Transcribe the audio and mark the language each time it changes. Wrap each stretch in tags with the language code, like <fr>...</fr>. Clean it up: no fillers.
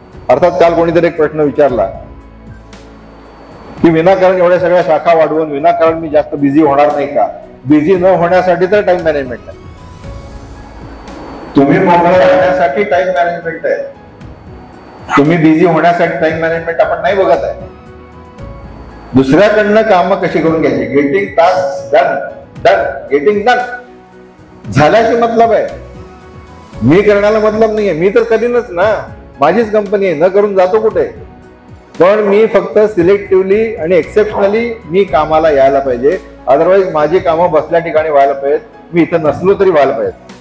<mr>अर्थात काल कोणीतरी एक प्रश्न विचारला की विनाकारण एवढ्या सगळ्या शाखा वाढवून विनाकारण मी जास्त बिझी होणार नाही का. बिझी न होण्यासाठी तर टाइम मॅनेजमेंट आहे. तुम्ही मोकळे राहण्यासाठी टाइम मॅनेजमेंट आहे. तुम्ही बिझी होण्यासाठी टाइम मॅनेजमेंट आपण नाही बघत आहे. दुसऱ्याकडनं कामं कशी करून घ्यायची.</mr> <en>Getting task done, done, getting done.</en> <mr>झाल्याशी मतलब आहे, मी करण्याला मतलब नाहीये. मी तर करीनच ना, माझीच कंपनी आहे, न करून जातो कुठे. पण मी फक्त सिलेक्टिव्हली आणि एक्सेप्शनली मी कामाला यायला पाहिजे. अदरवाईज माझी कामं बसल्या ठिकाणी व्हायला पाहिजेत. मी इथं नसलो तरी व्हायला पाहिजे.</mr>